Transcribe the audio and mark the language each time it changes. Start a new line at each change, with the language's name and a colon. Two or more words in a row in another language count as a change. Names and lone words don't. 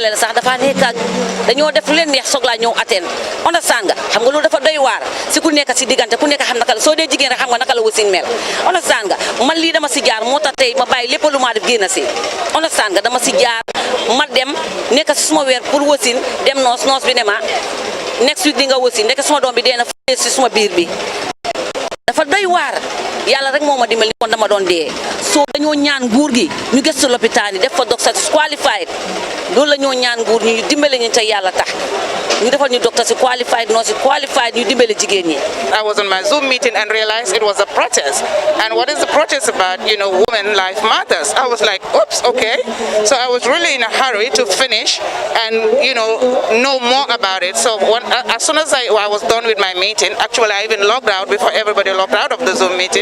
Wolof: la sax dafa nekk ak dañoo def lu leen neex soog laa ñëw atteindre understand nga xam nga loolu dafa doy waar si ku nekk si diggante ku nekk xam naka la soo dee jigéen rek xam nga naka la wasin mel understand nga man lii dama si jaar moo tax tey ma bàyyi lépp lu ma def génn si understand nga dama si jaar ma dem nekk si suma weer pour wasin dem noos bi ne ma
English: next week
Wolof: di nga wasin nekk suma doom bi dee na si suma biir bi dafa doy waar yàlla rek moo ma dimbali kon dama doon dee soo dañoo ñaan nguur gi ñu gëstu lopitaan yi def fa docteur qualified loolu la ñoo ñaan nguur ñu dimbale ñu ca yàlla tax ñu defal ñu docteur si
English: qualified nurse qualified
Wolof: ñu dimbale jigéen ñi.
English: I was on my Zoom meeting and realized it was a protest. And what is the protest about? You know, women life matters. I was like, oops, okay. So I was really in a hurry to finish and, you know more about it. So as soon as I was done with my meeting, actually I even logged out before everybody logged out of the Zoom meeting.